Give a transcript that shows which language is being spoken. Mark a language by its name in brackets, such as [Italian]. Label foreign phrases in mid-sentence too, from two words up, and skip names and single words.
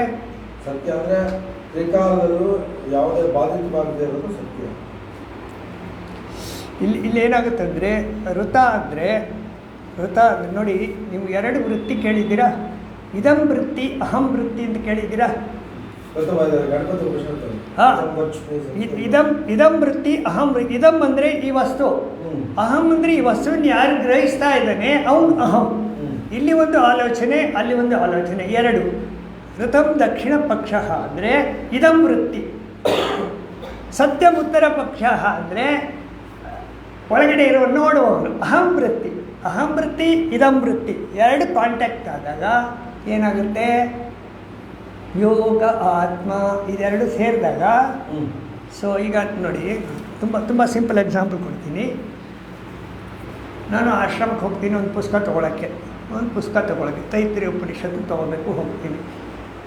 [Kannada] ತ್ರಿಕಾಲದಲ್ಲೂ ಯಾವುದೇ ಬಾಧಿತವಾಗದೇ ಇರೋದು ಸತ್ಯ. ಇಲ್ಲಿ ಏನಾಗುತ್ತಂದರೆ ಋತ ಅಂದರೆ ನೋಡಿ, ನೀವು ಎರಡು ವೃತ್ತಿ ಕೇಳಿದ್ದೀರಾ? [Sanskrit] ಇದಂ ವೃತ್ತಿ ಅಹಂ ವೃತ್ತಿ [Kannada] ಅಂತ ಕೇಳಿದ್ದೀರಾ? ಹಾಂ, [Sanskrit] ಇದಂ ವೃತ್ತಿ ಅಹಂ ವೃತ್ತಿ. [Kannada] ಇದಂ ಅಂದರೆ ಈ ವಸ್ತು, ಅಹಂ ಅಂದರೆ ಈ ವಸ್ತುವನ್ನು ಯಾರು ಗ್ರಹಿಸ್ತಾ ಇದ್ದಾನೆ ಅವನು ಅಹಂ. ಇಲ್ಲಿ ಒಂದು ಆಲೋಚನೆ, ಅಲ್ಲಿ ಒಂದು ಆಲೋಚನೆ, ಎರಡು. [Sanskrit] ಋತಂ ದಕ್ಷಿಣ ಪಕ್ಷ [Kannada] ಅಂದರೆ [Sanskrit] ಇದಂ ವೃತ್ತಿ. ಸತ್ಯಂ ಉತ್ತರ ಪಕ್ಷ [Kannada] ಅಂದರೆ ಒಳಗಡೆ ಇರುವ ನೋಡುವವನು [Sanskrit] ಅಹಂ ವೃತ್ತಿ. ಅಹಂ ವೃತ್ತಿ ಇದಂ ವೃತ್ತಿ [Kannada] ಎರಡು ಕಾಂಟ್ಯಾಕ್ಟ್ ಆದಾಗ ಏನಾಗುತ್ತೆ? ಯೋಗ ಆತ್ಮ ಇದೆರಡು ಸೇರಿದಾಗ. ಸೊ ಈಗ ನೋಡಿ, ತುಂಬ [English] simple example [Kannada] ಕೊಡ್ತೀನಿ. ನಾನು ಆಶ್ರಮಕ್ಕೆ ಹೋಗ್ತೀನಿ ಒಂದು ಪುಸ್ತಕ ತೊಗೊಳಕ್ಕೆ ತೈತ್ರಿಯ ಉಪನಿಷತ್ತು ತೊಗೋಬೇಕು ಹೋಗ್ತೀನಿ.